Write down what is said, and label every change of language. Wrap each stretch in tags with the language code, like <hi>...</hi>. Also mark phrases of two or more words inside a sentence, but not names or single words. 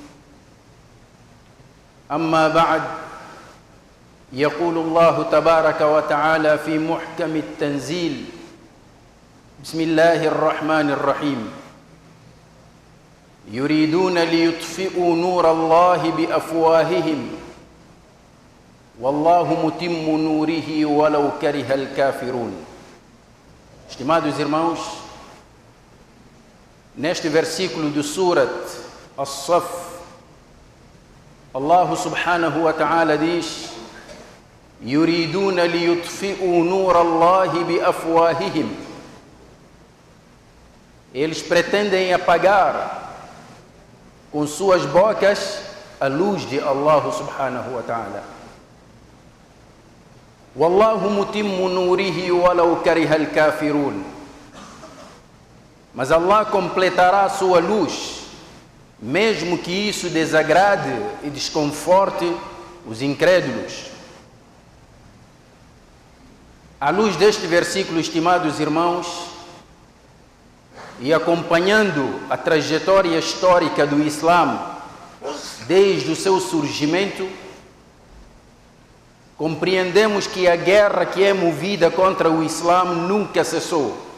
<ar>أما بعد، يقول الله تبارك وتعالى في محكم التنزيل: بسم الله الرحمن الرحيم: يريدون ليطفئوا نور الله بأفواههم والله متم نوره ولو كره الكافرون.</ar> <pt>Estimados irmãos, neste versículo do Surat As-Saff, Allah</pt> <ar>سبحانه وتعالى</ar> <pt>diz:</pt> <ar>يريدون ليطفئوا نور الله بأفواههم.</ar> <pt>Eles pretendem apagar com suas bocas a luz de Allah</pt> <ar>سبحانه وتعالى. والله متم نوره ولو كره الكافرون.</ar> <pt>Mas Allah completará a sua luz, mesmo que isso desagrade e desconforte os incrédulos. À luz deste versículo, estimados irmãos, e acompanhando a trajetória histórica do Islã desde o seu surgimento, compreendemos que a guerra que é movida contra o Islã nunca cessou.</pt>